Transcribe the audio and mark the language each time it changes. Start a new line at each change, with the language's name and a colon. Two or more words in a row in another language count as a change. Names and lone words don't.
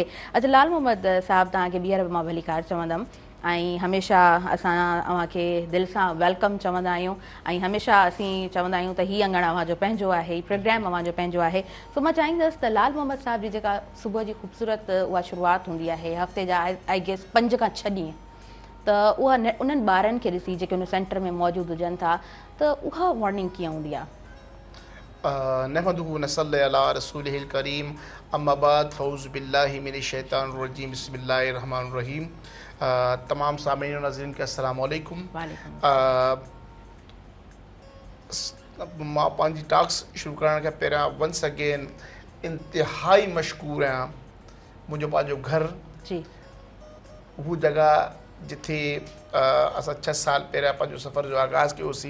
Sindhi: अच्छा लाल मोहम्मद साहब तव्हांखे ॿीहर बि मां भली कार चवंदमि ऐं हमेशह असां अव्हांखे दिलि सां वेलकम चवंदा आहियूं ऐं हमेशह असीं चवंदा आहियूं त हीअ अंगण अव्हांजो पंहिंजो आहे, हीउ प्रोग्राम अव्हांजो पंहिंजो आहे। सो मां चाहींदसि त लाल मोहम्मद साहब जी जेका सुबुह जी ख़ूबसूरत उहा शुरूआत हूंदी आहे हफ़्ते जा
English: I guess
Sindhi: 5 खां 6 ॾींहं त उहा उन्हनि ॿारनि खे ॾिसी जेके उन सेंटर में मौजूदु हुजनि था त उहा मॉर्निंग कीअं हूंदी आहे?
Arabic: نحمده ونصلي على رسوله الكريم أما بعد فأعوذ بالله من الشيطان الرجيم بسم الله الرحمن الرحيم.
Urdu: تمام سامعین اور ناظرین کے
Arabic: السلام عليكم.
Sindhi: मां पंहिंजी टॉक्स शुरू करण खां पहिरियां
English: once again
Sindhi: इंतिहाई मशकूर आहियां। मुंहिंजो पंहिंजो घरु जी हू जॻह जिथे असां 6 साल पहिरियां पंहिंजो सफ़र जो आगाज़ कयोसीं।